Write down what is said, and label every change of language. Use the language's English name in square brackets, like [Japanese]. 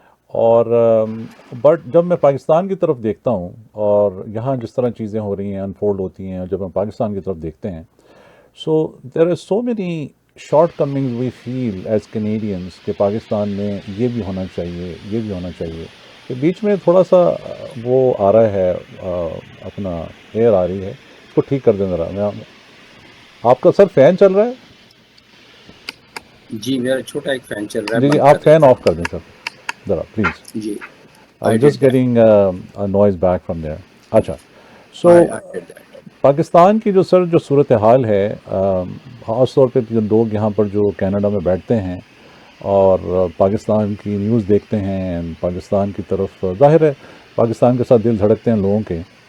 [Urdu] اور بٹ جب میں پاکستان کی طرف دیکھتا ہوں اور یہاں جس طرح چیزیں ہو رہی ہیں, انفولڈ ہوتی ہیں, اور جب ہم پاکستان کی طرف دیکھتے ہیں, [English] so there are so many short comings we feel as Canadians [Urdu] کہ پاکستان میں یہ بھی ہونا چاہیے, یہ بھی ہونا چاہیے. کہ بیچ میں تھوڑا سا وہ آ رہا ہے, اپنا ایئر آ رہی ہے, اس کو ٹھیک کر دیں ذرا. میں آپ کا سر فین چل رہا ہے؟ جی میرا چھوٹا ایک فین چل رہا ہے. جی آپ فین آف کر دیں سر ذرا please. جی [English] I'm just getting a noise back from there. [Urdu] اچھا, سو پاکستان کی جو سر جو صورتحال ہے, خاص طور پہ جو لوگ یہاں پر جو کینیڈا میں بیٹھتے ہیں اور پاکستان کی نیوز دیکھتے ہیں, پاکستان کی طرف ظاہر ہے پاکستان کے ساتھ دل دھڑکتے ہیں لوگوں کے,